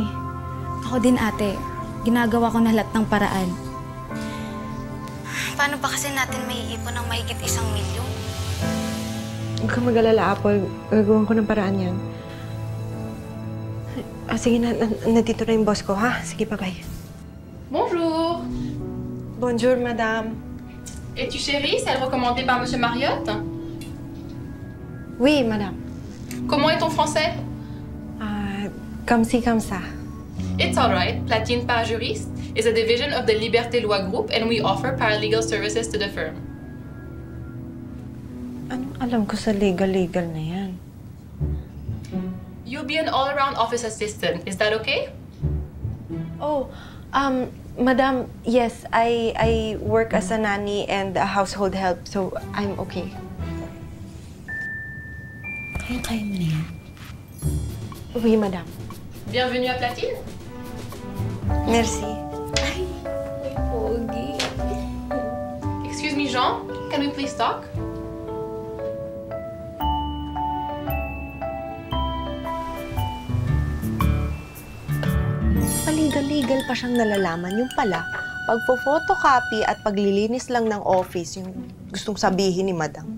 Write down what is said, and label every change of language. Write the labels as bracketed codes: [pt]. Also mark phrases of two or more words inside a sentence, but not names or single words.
[tl] Ako din, ate. Ginagawa ko na lahat ng paraan. Paano ba kasi natin may ipon ng mahigit 1 milyon? Huwag kang mag-alala, Apple. Gagawin ko ng paraan yan. Sige na, nandito na yung boss ko, ha? Sige, bye-bye. [fr] Bonjour. Bonjour, madame. Es-tu chérie, celle recommandée par Monsieur Marriott? Oui, madame. Comment est ton français? Comme ci, comme ça. [en] It's all right. Platine Parajuriste is a division of the Liberté Loi Group and we offer paralegal services to the firm. [tl] Anong alam ko sa legal na yan? [en] You'll be an all-around office assistant. Is that okay? Oh, madam, yes, I work as a nanny and a household help, so I'm okay. [tl] Kaya mo na yan. [fr] Oui, madame. Bienvenue à Platine. Merci. [tl] Ay, may pogi. [en] Excuse me, Jean. Can we please talk? [tl] Paligal-legal pa siyang nalalaman. Yung pala, pagpo-photocopy at paglilinis lang ng office, yung gustong sabihin ni madam.